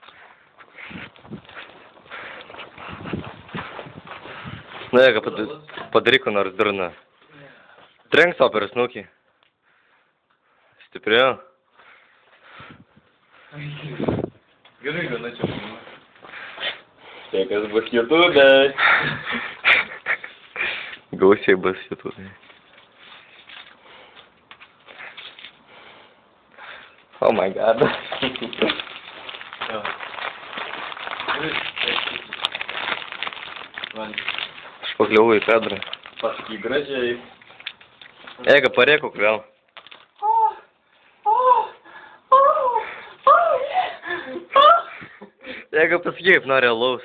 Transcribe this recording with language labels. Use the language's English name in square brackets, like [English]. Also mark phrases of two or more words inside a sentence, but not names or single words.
[Lithuanian] Na, jeigu padaryk, ko nors durna. Trenk savo per snukį. Stiprėjo. Gerai, gana čia. Sveikas bus YouTube. Gausiai bus YouTube. [English] Oh my god. [Lithuanian] Aš pakliuvau į Pedrą. Pasakyk gražiai. Ega, parėkuk vėl. Ega, pasakyk, kaip nori alaus.